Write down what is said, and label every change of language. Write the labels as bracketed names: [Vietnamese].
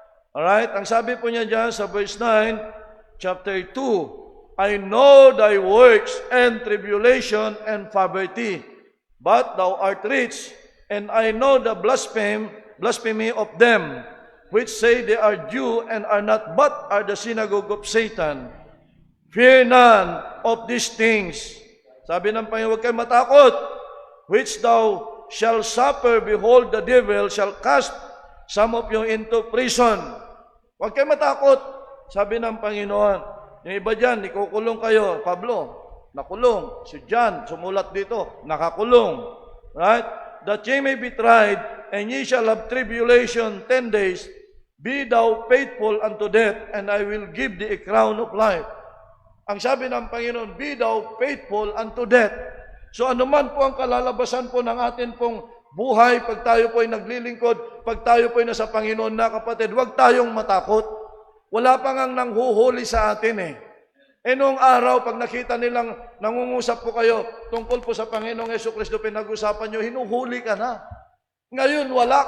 [English] Alright, [Filipino] ang sabi po niya dyan sa verse 9, chapter 2, [English] I know thy works and tribulation and poverty, but thou art rich, and I know the blasphemy of them, which say they are Jew and are not, but are the synagogue of Satan. Fear none of these things. [Filipino] Sabi ng Panginoon, huwag kayo matakot. [English] Which thou shalt suffer, behold, the devil shall cast some of you into prison. [Filipino] Huwag kayo matakot. Sabi ng Panginoon, yung iba dyan, ikukulong kayo. Pablo, nakulong. Si John, sumulat dito, nakakulong. Right? [English] That ye may be tried, and ye shall have tribulation 10 days. Be thou faithful unto death, and I will give thee a crown of life. [Filipino] Ang sabi ng Panginoon, [English] be thou faithful unto death. [Filipino] So anuman po ang kalalabasan po ng atin pong buhay, pag tayo po ay naglilingkod, pag tayo po ay nasa Panginoon na, kapatid, huwag tayong matakot. Wala pa ngang nanghuhuli sa atin eh. Noong araw, pag nakita nilang nangungusap po kayo tungkol po sa Panginoong Jesucristo, pinag-usapan nyo, hinuhuli ka na. Ngayon, wala.